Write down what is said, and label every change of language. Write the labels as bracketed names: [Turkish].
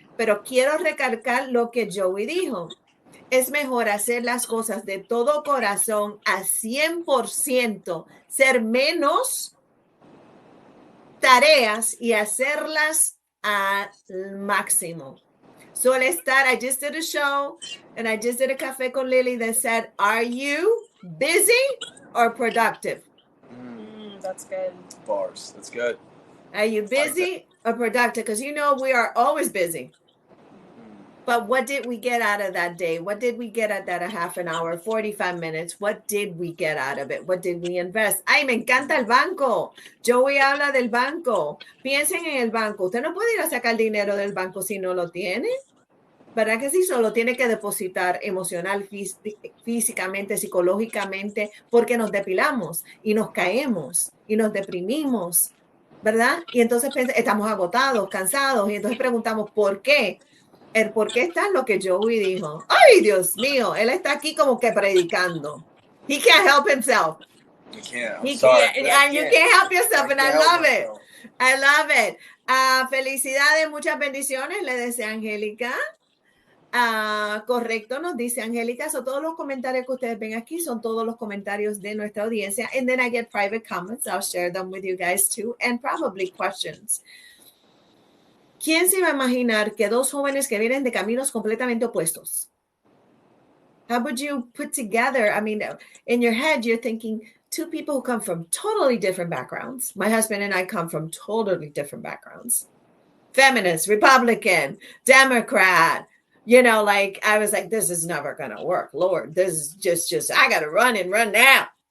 [Spanish] Pero quiero recalcar lo que Joey dijo. Es mejor hacer las cosas de todo corazón a 100%, ser menos tareas y hacerlas al máximo. [English] So I just did a show and I just did a café con Lily that said, are you busy or productive? That's good. Bars. That's good. Are you busy or productive? Because you know we are always busy. But what did we get out of that day? What did we get out of that a half an hour, 45 minutes? What did we get out of it? What did we invest? [Spanish] Ay, me encanta el banco. Joey habla del banco. Piensen en el banco. Usted no puede ir a sacar dinero del banco si no lo tiene. ¿Verdad que sí? Solo tiene que depositar emocional, físicamente, psicológicamente, porque nos depilamos y nos caemos y nos deprimimos, ¿verdad? Y entonces estamos agotados, cansados y entonces preguntamos, ¿por qué? El por qué está lo que Joey dijo. ¡Ay, Dios mío! Él está aquí como que predicando. He can't help himself. You can't. You can't help yourself, and I love it. [English] I love it. [Spanish] Felicidades, muchas bendiciones, le desea Angélica. Correcto, nos dice Angélica. So, todos los comentarios que ustedes ven aquí son todos los comentarios de nuestra audiencia. [English] And then I get private comments. I'll share them with you guys too. And probably questions. [Spanish] ¿Quién se iba a imaginar que dos jóvenes que vienen de caminos completamente opuestos? [English] How would you put together? I mean, in your head, you're thinking two people who come from totally different backgrounds. My husband and I come from totally different backgrounds. Feminist, Republican, Democrat. You know, like I was like, this is never going to work. Lord, this is just, I got to run and run now.